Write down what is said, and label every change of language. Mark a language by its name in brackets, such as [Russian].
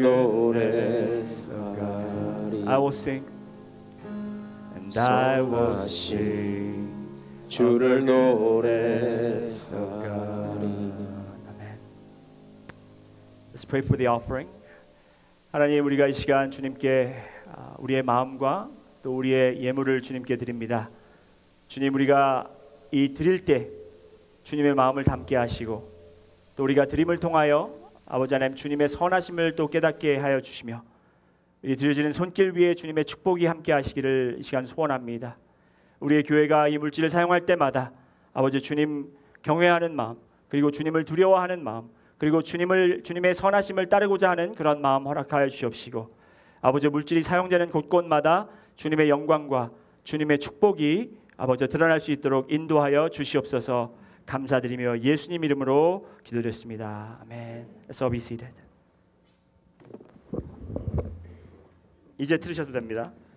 [Korean] 노래하리. [English] I will sing and I will sing [Korean] 주를 노래하리. [English] Let's pray for the offering. [Korean] 하나님, 우리가 이 시간 주님께 우리의 마음과 또 우리의 예물을 주님께 드립니다. 주님, 우리가 이 드릴 때 주님의 마음을 담게 하시고 또 우리가 드림을 통하여 아버지 하나님 주님의 선하심을 또 깨닫게 하여 주시며 이 드려지는 손길 위에 주님의 축복이 함께 하시기를 이 시간 소원합니다. 우리의 교회가 이 물질을 사용할 때마다 아버지 주님 경외하는 마음, 그리고 주님을 두려워하는 마음, 그리고 주님의 선하심을 따르고자 하는 그런 마음 허락하여 주시옵시고, 아버지 물질이 사용되는 곳곳마다 주님의 영광과 주님의 축복이 아버지 드러날 수 있도록 인도하여 주시옵소서. 감사드리며 예수님 이름으로 기도드렸습니다. 아멘. [English] Let's all be seated. [Korean] 이제 들으셔도 됩니다.